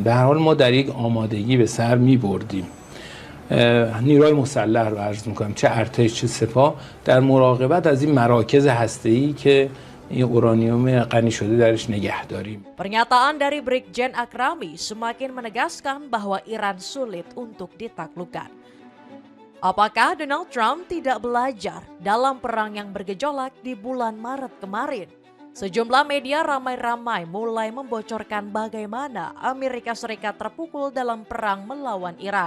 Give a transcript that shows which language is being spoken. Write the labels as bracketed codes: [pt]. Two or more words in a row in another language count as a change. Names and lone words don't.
[fa] به هر حال ما در یک آمادگی به سر میبردیم. نیروهای مسلح رو عرض میکنم، چه ارتش چه سپاه، در مراقبت از این مراکز هسته‌ای که این اورانیوم غنی شده درش نگه داریم. [id] Pernyataan dari Brigjen Akrami semakin menegaskan bahwa Iran sulit untuk ditaklukkan. Apakah Donald Trump tidak belajar dalam perang yang bergejolak di bulan Maret kemarin? Sejumlah media ramai-ramai mulai membocorkan bagaimana Amerika Serikat terpukul dalam perang melawan Iran.